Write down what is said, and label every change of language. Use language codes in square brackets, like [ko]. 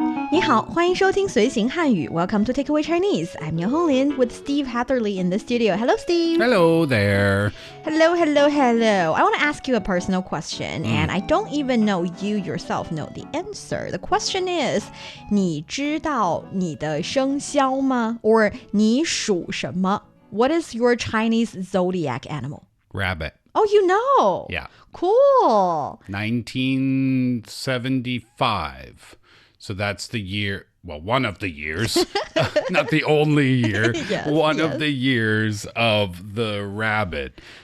[zh] 你好，欢迎收听随行汉语 Welcome to Takeaway Chinese. [en] I'm Niu Honglin with Steve Hatherley in the studio. Hello, Steve. Hello there. Hello. I want to ask you a personal question, and I don't even know you yourself know the answer. [zh] The question is, 你知道你的生肖吗? Or 你属什么? [en] What is your Chinese zodiac animal? Rabbit. Oh, you know. Yeah. Cool. 1975. So that's the year, well, one of the years, not the only year, one of the years of the rabbit.